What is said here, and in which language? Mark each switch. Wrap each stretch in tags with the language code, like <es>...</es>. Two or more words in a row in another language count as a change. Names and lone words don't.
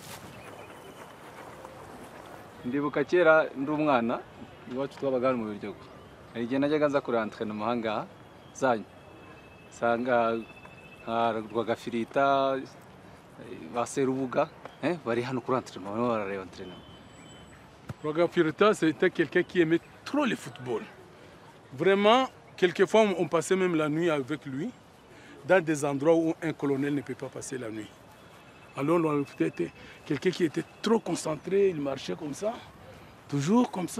<rw>Ndibuka kera ndi umwana iwacu twabaga mu Biryogo, hari igihe najyaga nza kurantana mu mahanga zanyu usanga Rwagafirita ba Serubuga bari hano kuri entraînement barimo barareba entraînement. Rwagafirita,</rw> <fr>c'était quelqu'un qui aimait trop le football. Vraiment, quelquefois, on passait même la nuit avec lui, dans des endroits où un colonel ne peut pas passer la nuit. Alors, Rwagafirita était quelqu'un qui était trop concentré, il marchait comme ça, toujours comme ça.</fr>